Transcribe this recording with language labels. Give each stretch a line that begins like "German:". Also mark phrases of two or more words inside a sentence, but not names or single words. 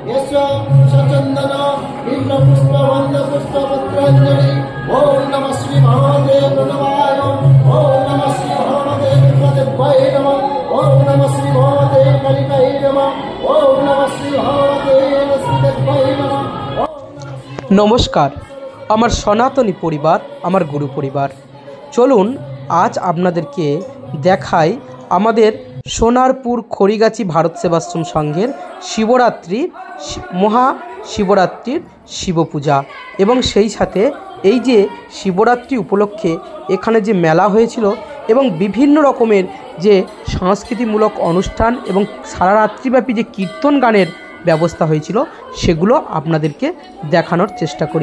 Sanskrit: पुष्प सचंदन बिल्व पुष्प वंद पुष्प पत्रांजलि। ओम नमः श्री महादेव प्रणवाय। ओम नमः श्री महादेव पदभ्ये नमः। ओम नमः श्री महादेव कलिकाय नमः। ओम नमः श्री महादेव श्रीदेवाय नमः।
Bangla: नमस्कार আমার সনাতনী পরিবার, আমার গুরু পরিবার। চলুন আজ আপনাদেরকে দেখাই আমাদের সোনারপুর খড়িগাছি ভারত সেবাশ্রম সংঘের শিবরাত্রির মহাশিবরাত্রির শিবপূজা এবং সেই সাথে এই যে শিবরাত্রি উপলক্ষে এখানে যে মেলা হয়েছিল এবং বিভিন্ন রকমের যে সাংস্কৃতিকমূলক অনুষ্ঠান এবং সারা রাত্রিব্যাপী যে কীর্তন গানের ব্যবস্থা হয়েছিল সেগুলো আপনাদেরকে দেখানোর চেষ্টা করি।